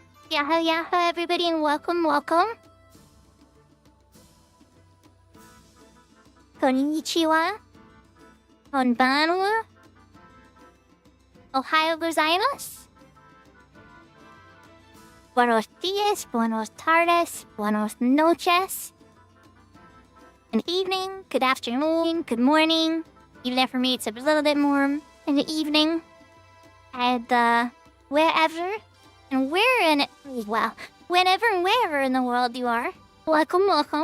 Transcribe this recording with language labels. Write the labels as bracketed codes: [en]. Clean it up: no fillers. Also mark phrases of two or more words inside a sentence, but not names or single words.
[en] Yahoo, yahoo, everybody, and welcome, welcome. [ja] Konnichiwa. こんばんは。おはようございます. [es] Buenos dias, buenos tardes, buenos noches. [en] Good evening, good afternoon, good morning. Even if for me it's a little bit more in the evening. And, wherever and where in it, well, whenever and wherever in the world you are, welcome, welcome.